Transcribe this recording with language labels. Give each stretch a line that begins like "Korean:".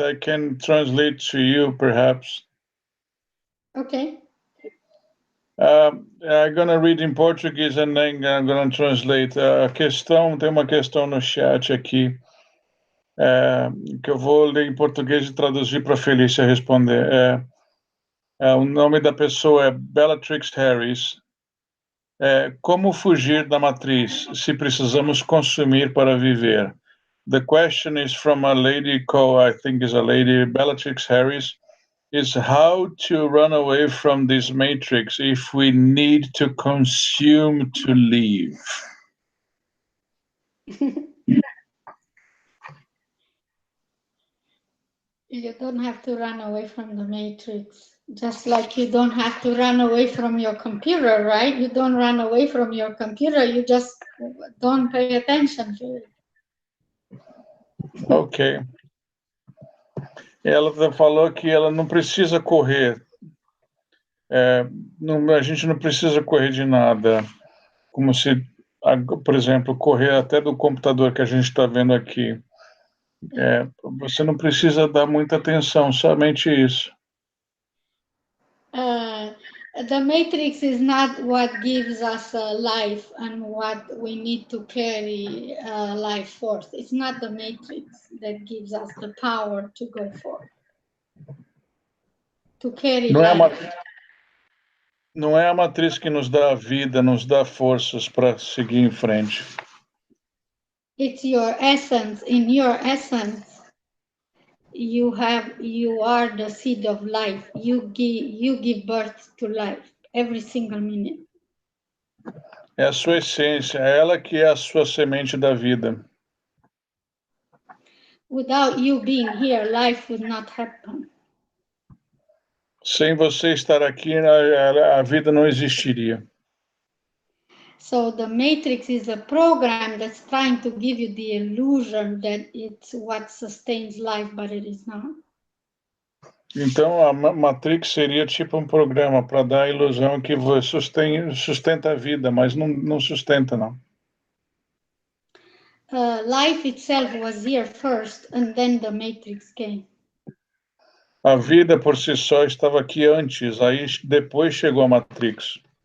English: I can translate to you, perhaps. Okay. I'm going to read in Portuguese and then I'm going to translate.
Portuguese: Tem uma questão no chat aqui que eu vou ler em português e traduzir para a Felicia responder. O nome da pessoa é Bellatrix Harris. Como fugir da matriz se precisamos consumir para viver?
English: The question is from a lady called, I think is a lady, Bellatrix Harris, is how to run away from this matrix if we need to consume to live. You don't have to run away from the matrix. Just like you don't have to run away from your computer, right? You don't run away from your computer, you just don't pay attention to it. Ok.
Portuguese: Ela falou que ela não precisa correr. A gente não precisa correr de nada. Como se, por exemplo, correr até do computador que a gente está vendo aqui. Você não precisa dar muita atenção, somente isso.
English: The matrix is not what gives us life and what we need to carry life forth. It's not the matrix that gives us the power to go forth, to carry life.
Portuguese: Não é a matriz que nos dá a vida, nos dá forças para seguir em frente.
English: It's your essence. In your essence, you are the seed of life. You give birth to life every single minute.
Portuguese: É a sua essência, é ela que é a sua semente da vida.
English: Without you being here, life would not happen.
Portuguese: Sem você estar aqui, a vida não existiria.
English: So the matrix is a program that's trying to give you the illusion that it's what sustains life, but it is not.
Portuguese: Então, a Matrix seria tipo um programa para dar a ilusão que você sustenta a vida, mas não sustenta, não.
English: Life itself was here first, and then the matrix came.
Portuguese: A vida por si só estava aqui antes, aí depois chegou a Matrix.